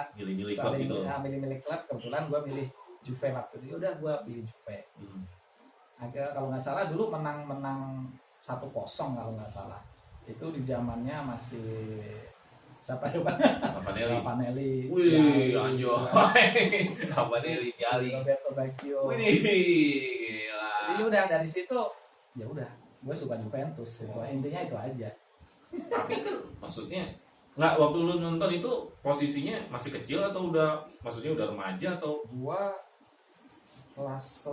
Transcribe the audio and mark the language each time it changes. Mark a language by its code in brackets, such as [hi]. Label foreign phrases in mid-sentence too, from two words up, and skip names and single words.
[id] Milih-milih klub saling gitu. milih-milih klub. Kebetulan gue milih Juve waktu itu. Udah gue pilih Juve. Agak kalau nggak salah dulu menang 1-0 kalau nggak salah. Itu di zamannya masih siapa coba? Ravanelli. Wih, anjoy. Ravanelli, Vialli. Roberto Baggio. Wih, gila. Jadi udah dari situ ya udah gue suka Juventus. Intinya itu aja. Tapi kan maksudnya nggak, waktu lu nonton itu posisinya masih kecil atau maksudnya udah remaja atau? Gua kelas